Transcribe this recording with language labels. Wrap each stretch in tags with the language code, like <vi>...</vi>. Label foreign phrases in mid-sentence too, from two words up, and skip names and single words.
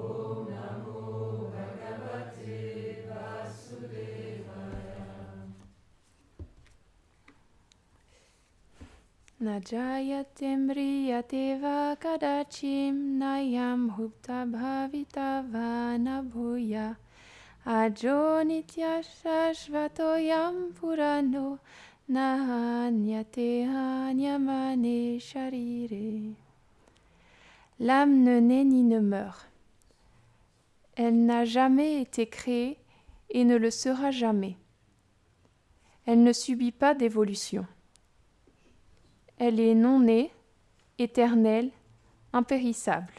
<sa>नजायते म्रियते वा कदाचिम् नायम् हुप्त भविता वा नभूय अजो नित्य शाश्वतोयम् पुराणो नहन्यते हन्यमाने शरीरे.</sa> <fr>L'âme ne naît ni ne meurt. Elle n'a jamais été créée et ne le sera jamais. Elle ne subit pas d'évolution. Elle est non-née, éternelle, impérissable.</fr>